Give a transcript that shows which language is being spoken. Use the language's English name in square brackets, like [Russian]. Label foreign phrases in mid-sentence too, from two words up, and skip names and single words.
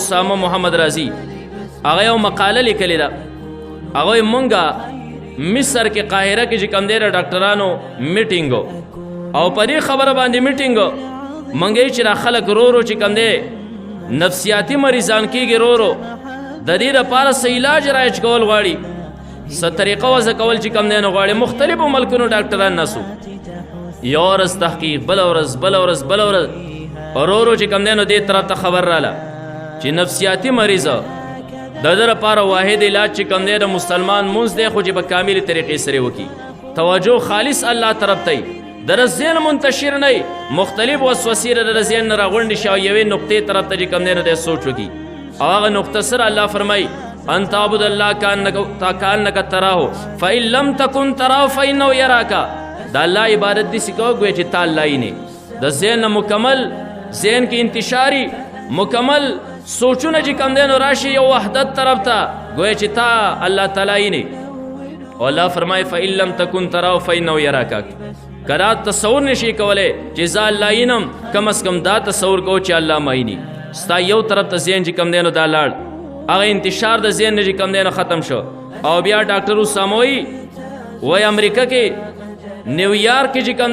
[Pashto] اسامه محمد رازي هغه یو مقاله لیکلې ده هغه مونږه مصر کې قاهره کې چې کوم دی د ډاکټرانو میټینګ او په دې خبره باندې میټینګ منګی چې را خلک رو رو چې کوم دی نفسیاتي مریضان کېږي رو رو د دې دپاره څه علاج رایج کول غواړي څه طریقه وضع کول چې کوم دی نو غواړي مختلفو ملکونو ډاکټران ناسو یو ورځ تحقیق بله ورځ بله ورځ بله ورځ رو رو چې کوم دی نو دې طرف ته خبر راله چې نفسیاتي مریضه د ده دپاره واحد علاج چې کوم دی د مسلمان مونځ دی خو چې په کاملې طریقې سره وکړي توجه خالص الله طرف ته در ذهن منتشر نه مختلف وسوسې در ذهن نه راغونډې شي او یوې نقطې طرف ته چې کوم دی نو دی سوچ وکړي او هغه نقطه سره الله فرمایي [Arabic] ان تعبد الله کانک تراه فإن لم تکن تراه فإنه یراک [Pashto] د الله عبادت داسې کوه ګویا چې تا الله یې نه د ذهن نه مکمل ذهن کې انتشاري مکمل سوچونه چې کوم دی نو راشي یو وحدت طرف ته ګویا چې تا الله تعالی یې نه او الله فرمایي [Arabic] فإن لم تکن تراه فإنه یراک [Pashto] که دا تصور نشي کولی چې زه الله ینم کم از کم دا تصور کوو چې الله ما یني ستا یو طرف ته ذهن چې کوم دی نو دا لاړ هغه انتشار د ذهن نه چې کوم دی نو ختم شو او بیا ډاکټر اسامه وایي امریکا کې نیویارک کې چې کوم